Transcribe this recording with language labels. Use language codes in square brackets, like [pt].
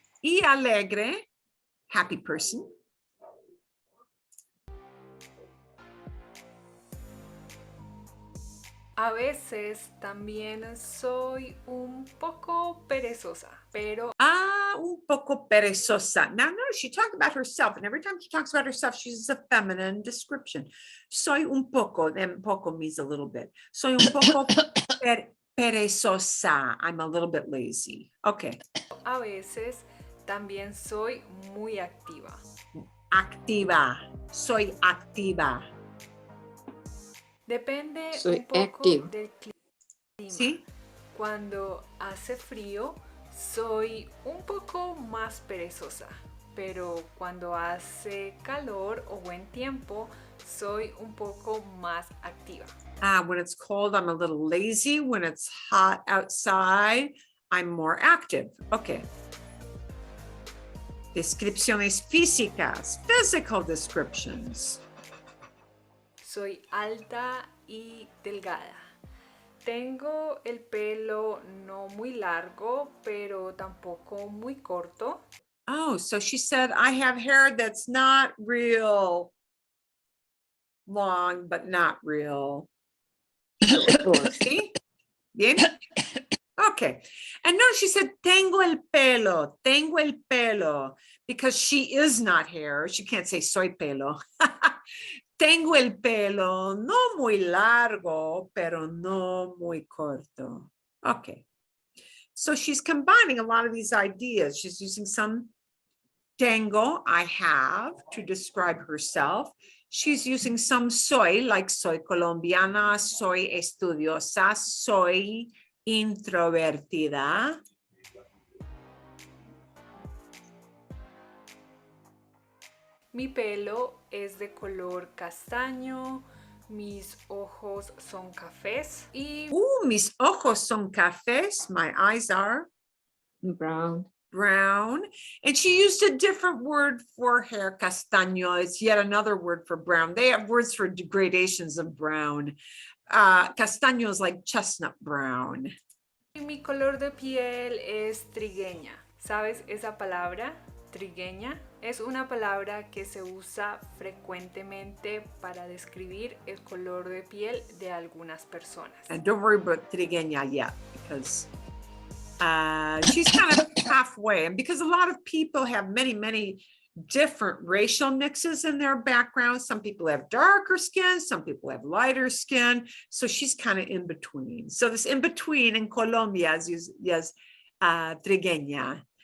[es] Y alegre, [en] happy person. [es] A veces también soy un poco perezosa, pero Un poco perezosa. [en] Now, notice she talked about herself, and every time she talks about herself, she uses a feminine description. Soy un poco, then poco means a little bit. [es] Soy un poco perezosa. [en] I'm a little bit lazy. Okay. [es] a veces también soy muy activa. Activa. Soy activa. Depende Soy un poco [en] active. [es] del clima. ¿Sí? Cuando hace frío, soy un poco más perezosa, pero cuando hace calor o buen tiempo, soy un poco más activa. [en] When it's cold, I'm a little lazy. When it's hot outside, I'm more active. Okay. [es] Descripciones físicas, [en] physical descriptions. [es] Soy alta y delgada. Tengo el pelo no muy largo, pero tampoco muy corto. [en] Oh, so she said, I have hair that's not real long, but not real. See? Bien? Okay. And no, she said, [es] tengo el pelo, [en] because she is not hair. She can't say [es] soy pelo. Tengo el pelo no muy largo, pero no muy corto. [en] Okay. So she's combining a lot of these ideas. She's using some tengo, I have, to describe herself. She's using some soy, like [es] soy colombiana, soy estudiosa, soy introvertida. Mi pelo es de color castaño, mis ojos son cafés y Mis ojos son cafés. [en] My eyes are Brown. brown. And she used a different word for hair. Castaño is yet another word for brown. They have words for gradations of brown. Castaño is like chestnut brown. [es] mi color de piel es trigueña. ¿Sabes esa palabra? Trigueña es una palabra que se usa frecuentemente para describir el color de piel de algunas personas. [en] And don't worry about trigueña yet, because she's kind of halfway. And because a lot of people have many different racial mixes in their background. Some people have darker skin, some people have lighter skin. So she's kind of in between. So this in between in Colombia is trigueña.